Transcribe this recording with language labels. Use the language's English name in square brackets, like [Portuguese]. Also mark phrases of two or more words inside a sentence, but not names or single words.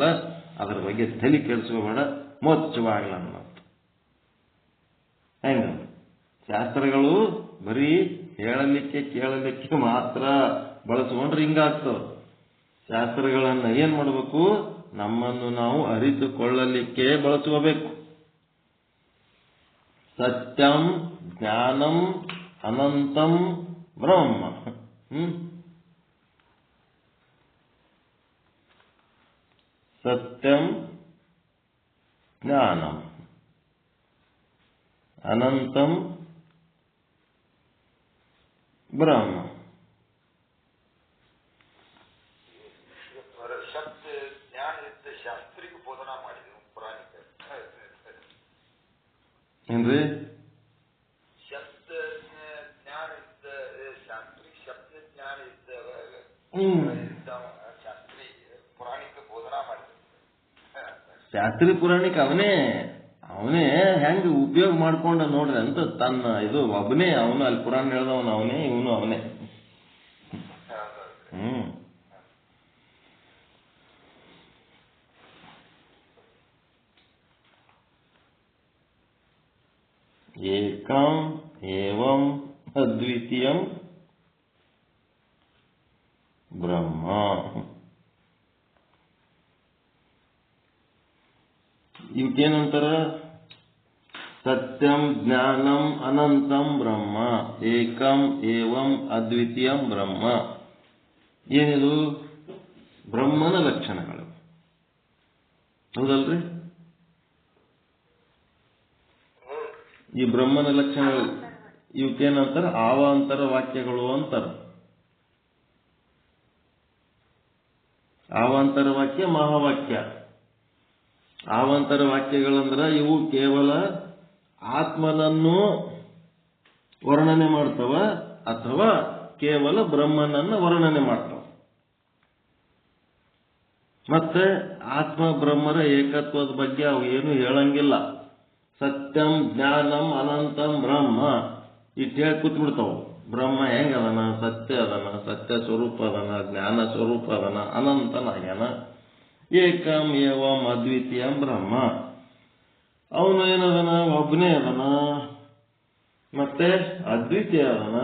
[Kannada] ಅದ್ರ ಬಗ್ಗೆ ತಲೆ ಕೆಡಿಸ್ಕೋಬೇಡ, ಮೋಚವಾಗಲ್ಲ ಅನ್ನೋದು. ಹೆಂಗ ಶಾಸ್ತ್ರಗಳು ಬರೀ ಹೇಳಲಿಕ್ಕೆ ಕೇಳಲಿಕ್ಕೆ ಮಾತ್ರ ಬಳಸ್ಕೊಂಡ್ರೆ ಹಿಂಗಾಗ್ತದೆ. ಶಾಸ್ತ್ರಗಳನ್ನ ಏನ್ ಮಾಡಬೇಕು, ನಮ್ಮನ್ನು ನಾವು ಅರಿತುಕೊಳ್ಳಲಿಕ್ಕೆ ಬಳಸ್ಕೋಬೇಕು. [Sanskrit] ಸತ್ಯಂ ಜ್ಞಾನಂ ಅನಂತಂ ಬ್ರಹ್ಮ. ಸತ್ಯಂ ಜ್ಞಾನಂ ಅನಂತಂ ಬ್ರಹ್ಮ. [Kannada] ಶಬ್ದ ಜ್ಞಾನ ಇದ್ದ ಶಾಸ್ತ್ರಿಕ ಬೋಧನಾ ಮಾಡಿದ್ರು ಪುರಾಣಿಕ. ಏನ್ರಿ? ಶಬ್ದ ಜ್ಞಾನ ಇದ್ದ ಶಾಸ್ತ್ರಿ, ಶಬ್ದ ಜ್ಞಾನ ಇದ್ದ ಶಾಸ್ತ್ರಿ ಪುರಾಣಿಕ ಬೋಧನಾ ಮಾಡಿದ್ರು. ಶಾಸ್ತ್ರಿ ಪುರಾಣಿಕ ಅವನೇ ಹೆಂಗ ಉಪಯೋಗ ಮಾಡ್ಕೊಂಡ ನೋಡ್ರಿ ಅಂತ ತನ್ನ ಇದು ಒಬ್ಬನೇ. ಅವನು ಅಲ್ಲಿ ಪುರಾಣ ಹೇಳ್ದವನು ಅವನೇ, ಇವನು ಅವನೇ. [Sanskrit] ಏಕಂ ಏವಂ ಅದ್ವಿತೀಯಂ ಬ್ರಹ್ಮ. [Kannada] ಇವಕ್ಕೇನಂತಾರ? [Sanskrit] ಸತ್ಯಂ ಜ್ಞಾನಂ ಅನಂತಂ ಬ್ರಹ್ಮ, ಏಕಂ ಏವಂ ಅದ್ವಿತೀಯಂ ಬ್ರಹ್ಮ. [Kannada] ಏನಿದು? ಬ್ರಹ್ಮನ ಲಕ್ಷಣಗಳು, ಹೌದಲ್ರಿ? ಈ ಬ್ರಹ್ಮನ ಲಕ್ಷಣಗಳು ಇವಕ್ಕೇನಂತಾರ? ಆವಾಂತರ ವಾಕ್ಯಗಳು ಅಂತಾರ. ಆವಾಂತರ ವಾಕ್ಯ, ಮಹಾವಾಕ್ಯ. ಆವಾಂತರ ವಾಕ್ಯಗಳಂದ್ರ ಇವು ಕೇವಲ ಆತ್ಮನನ್ನು ವರ್ಣನೆ ಮಾಡ್ತವ ಅಥವಾ ಕೇವಲ ಬ್ರಹ್ಮನನ್ನು ವರ್ಣನೆ ಮಾಡ್ತವ. ಮತ್ತೆ ಆತ್ಮ ಬ್ರಹ್ಮರ ಏಕತ್ವದ ಬಗ್ಗೆ ಅವು ಏನು ಹೇಳಂಗಿಲ್ಲ. [Sanskrit] ಸತ್ಯಂ ಜ್ಞಾನಂ ಅನಂತಂ ಬ್ರಹ್ಮ [Kannada] ಇಟ್ಟು ಹೇಳಿ ಕೂತ್ಬಿಡ್ತಾವ. ಬ್ರಹ್ಮ ಹೆಂಗ ಅದನ? ಸತ್ಯ ಅದನ, ಸತ್ಯ ಸ್ವರೂಪ ಅದನ, ಜ್ಞಾನ ಸ್ವರೂಪ ಅದನ, ಅನಂತನಾಗ್ಯಾನ. [Sanskrit] ಏಕಂ ಏವಂ ಅದ್ವಿತೀಯಂ ಬ್ರಹ್ಮ, [Kannada] ಅವನು ಏನದನ? ಒಬ್ಬನೇ ಅದನ, ಮತ್ತೆ ಅದ್ವಿತೀಯ ಅದನ.